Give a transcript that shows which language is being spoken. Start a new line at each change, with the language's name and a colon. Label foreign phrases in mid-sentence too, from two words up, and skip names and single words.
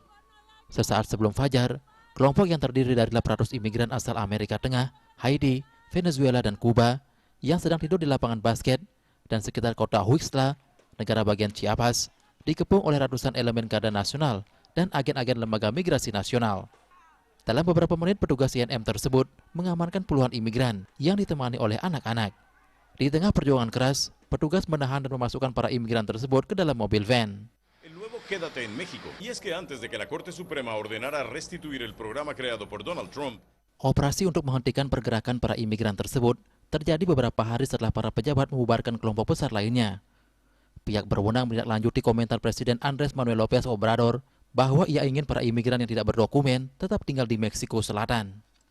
Indonesian: Sesaat sebelum fajar, kelompok yang terdiri dari 800 imigran asal Amerika Tengah, Haiti, Venezuela, dan Kuba yang sedang tidur di lapangan basket dan sekitar kota Huixla, negara bagian Chiapas, dikepung oleh ratusan elemen Garda Nasional dan agen-agen lembaga migrasi nasional. Dalam beberapa menit, petugas INM tersebut mengamankan puluhan imigran yang ditemani oleh anak-anak. Di tengah perjuangan keras, petugas menahan dan memasukkan para imigran tersebut ke dalam mobil van.
Spanish: El nuevo Quédate en México. Y es que antes de que la Corte Suprema ordenara restituir el programa creado por Donald Trump,
Indonesian: Operasi untuk menghentikan pergerakan para imigran tersebut terjadi beberapa hari setelah para pejabat membubarkan kelompok besar lainnya. Pihak berwenang menindaklanjuti komentar Presiden Andrés Manuel López Obrador bahwa ia ingin para imigran yang tidak berdokumen tetap tinggal di Meksiko Selatan.